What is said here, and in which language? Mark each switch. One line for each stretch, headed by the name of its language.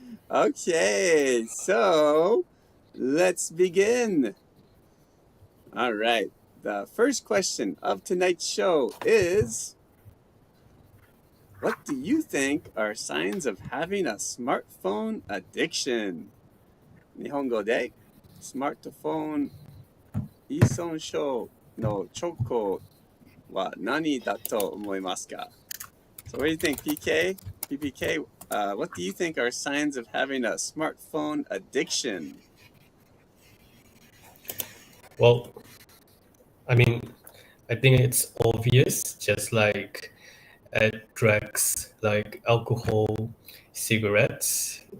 English: Okay, so let's begin. All right. The first question of tonight's show is, what do you think are signs of having a smartphone addiction?
Japanese: 日本語でスマートフォン依存症の兆候は何だと思いますか?
English: So what do you think, PK? PPK, what do you think are signs of having a smartphone addiction? Well, I think it's obvious, just like drugs, like alcohol, cigarettes.